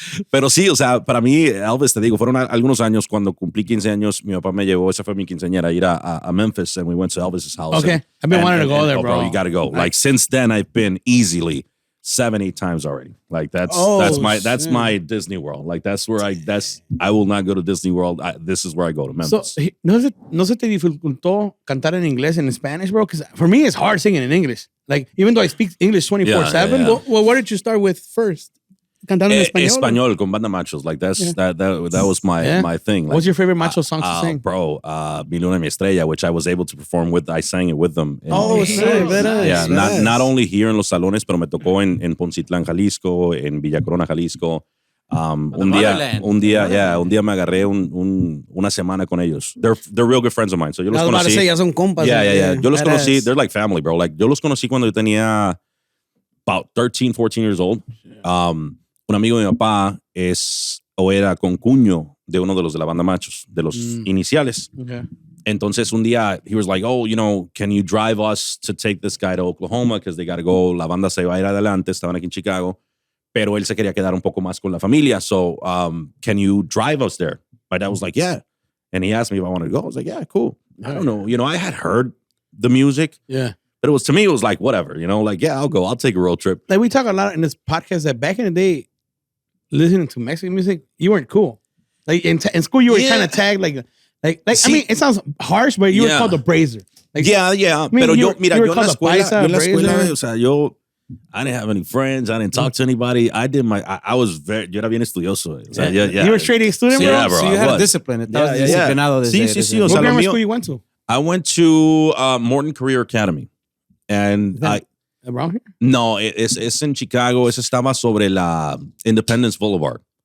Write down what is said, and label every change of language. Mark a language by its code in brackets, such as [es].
[es] Pero sí, o sea, para mí, Elvis, te digo, fueron algunos años cuando cumplí 15 años, mi papá me llevó, esa fue mi quinceañera, ir a Memphis, [en] and we went to Elvis's house. Okay, I've been wanting to go there, bro. You gotta go. Like since then, I've been easily 7-8 times already. Like that's my Disney World. Like that's where I will not go to Disney World. This is where I go to Memphis. [es] So, no se te dificultó cantar en inglés [en] and in Spanish, bro? Because for me, it's hard singing in English. Like, even though I speak English 24/7. Yeah. Well, what did you start with first? [es] Cantando en español. Español con banda machos. [en] Like that was my thing. Like, what's your favorite macho song to sing? Bro, Mi Luna Mi Estrella, which I was able to perform with. I sang it with them. Nice. Not only here in [es] los salones, pero me tocó en Poncitlán, Jalisco, en Villa Corona, Jalisco. Un día me agarré una semana con ellos. [en] They're real good friends of mine. So [es] yo los conocí. Ya son compas. [en] Yeah. [es] Yo los conocí. [en] They're like family, bro. [es] Like yo los conocí cuando yo tenía [en] about 13, 14 years old. [es] Un amigo de mi papá era concuño de uno de los de la banda Machos, de los iniciales. [en] Okay. [es] Entonces un día, [en] he was like, oh, can you drive us to take this guy to Oklahoma? Because they got to go, [es] la banda se va a ir adelante, estaban aquí en Chicago, pero él se quería quedar un poco más con la familia. [en] So, can you drive us there? My dad was like, yeah. And he asked me if I wanted to go. I was like, yeah, cool. I don't know. I had heard the music. Yeah. But it was like, whatever, like, yeah, I'll go. I'll take a road trip. Like, we talk a lot in this podcast that back in the day, listening to Mexican music, you weren't cool. Like, in school, you were kind of tagged like See, I mean, it sounds harsh, but you were called the brazer. Like, yeah. I mean, [es] Pero yo en la escuela, o sea, [en] I didn't have any friends. I didn't talk to anybody. I was [es] yo era bien estudioso. O sea, [en] You were a straight A student, bro? Yeah, bro. So you had a discipline. [es] Estabas disciplinado desde. Sí. O [en] What [es] sea, [en] grammar school you went to? I went to Morton Career Academy. And Around here? [es] No, es en Chicago. Eso estaba sobre la Independence Boulevard.